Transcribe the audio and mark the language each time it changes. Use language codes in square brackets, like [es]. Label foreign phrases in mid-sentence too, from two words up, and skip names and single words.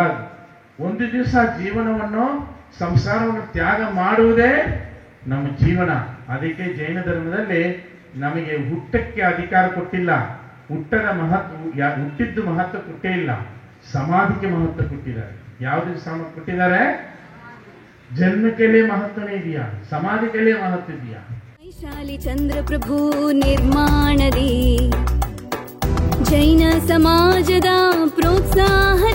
[kn] ಒಂದು ದಿವಸ ಜೀವನವನ್ನು ಸಂಸಾರವನ್ನು ತ್ಯಾಗ ಮಾಡುವುದೇ ನಮ್ಮ ಜೀವನ. ಅದಕ್ಕೆ ಜೈನ ಧರ್ಮದಲ್ಲಿ ನಮಗೆ ಹುಟ್ಟಕ್ಕೆ ಅಧಿಕಾರ ಕೊಟ್ಟಿಲ್ಲ, ಹುಟ್ಟಿದ್ದು ಮಹತ್ವ ಕೊಟ್ಟೇ ಇಲ್ಲ, ಸಮಾಧಿಗೆ ಮಹತ್ವ ಕೊಟ್ಟಿದ್ದಾರೆ. ಯಾವುದಕ್ಕೆ ಕೊಟ್ಟಿದ್ದಾರೆ? [hi] जन्म के लिए महत्व नहीं दिया, समाधि के लिए महत्व दिया. वैशाली चंद्र प्रभु निर्माणदी जैन समाजदा प्रोत्साह